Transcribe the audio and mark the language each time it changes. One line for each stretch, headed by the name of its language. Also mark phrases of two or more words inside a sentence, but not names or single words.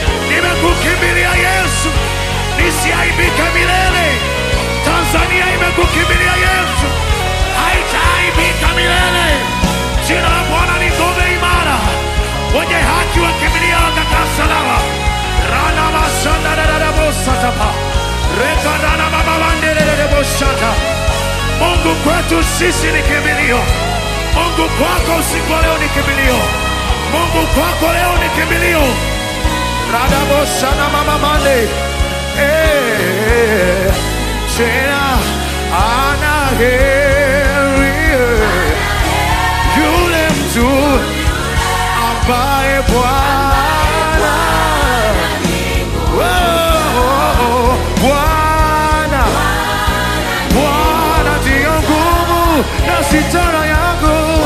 Swahili: Nimekukimbilia Yesu, nisiaibike milele. Tanzania imekukimbilia Yesu, haitaaibika milele. Jina la Bwana ni ngome imara, wenye haki wakimbilia watakaa salama. Rana masanda da da da bosa tapa. Reka rana baba bande de de de bosa ta. Mungu kwetu sisi ni kimbilio. Mungu kwako usiku wa leo ni kimbilio. Mungu kwako leo ni kimbilio. Rada bosa na mama mande. Eh, tena ana heri, yule mtu ambaye Bwana, oh, oh, oh, Bwana, Bwana ndiyo nguvu na sitara yangu.